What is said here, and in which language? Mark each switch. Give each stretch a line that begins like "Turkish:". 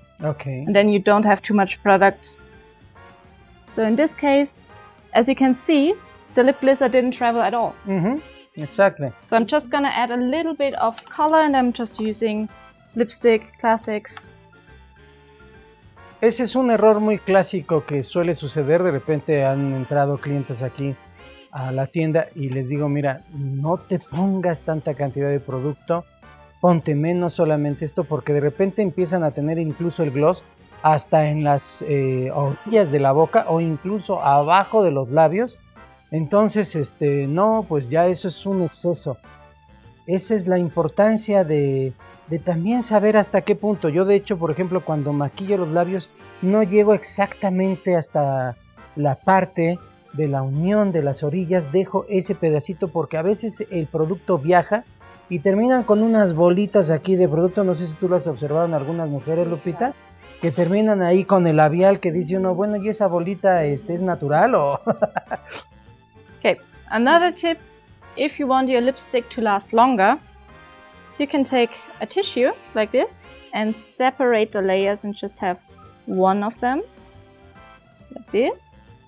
English: Okay. And then you don't have too much product. So in this case, as you can see, the lip glisser didn't travel at all. Exactly. So I'm just gonna add a little bit of color, and I'm just using Lipstick Classics.
Spanish: Ese es un error muy clásico que suele suceder. De repente han entrado clientes aquí a la tienda y les digo, mira, no te pongas tanta cantidad de producto, ponte menos, solamente esto, porque de repente empiezan a tener incluso el gloss hasta en las orillas de la boca o incluso abajo de los labios. Entonces, no, pues ya eso es un exceso. Esa es la importancia de de también saber hasta qué punto. Yo de hecho, por ejemplo, cuando maquillo los labios, no llego exactamente hasta la parte de la unión de las orillas, dejo ese pedacito porque a veces el producto viaja y terminan con unas bolitas aquí de producto. No sé si tú las observaron algunas mujeres, Lupita, que terminan ahí con el labial que dice uno, bueno, ¿y esa bolita es natural o...?
English: Okay, another tip, if you want your lipstick to last longer, you can take a tissue like this and separate the layers and just have one of them, like this.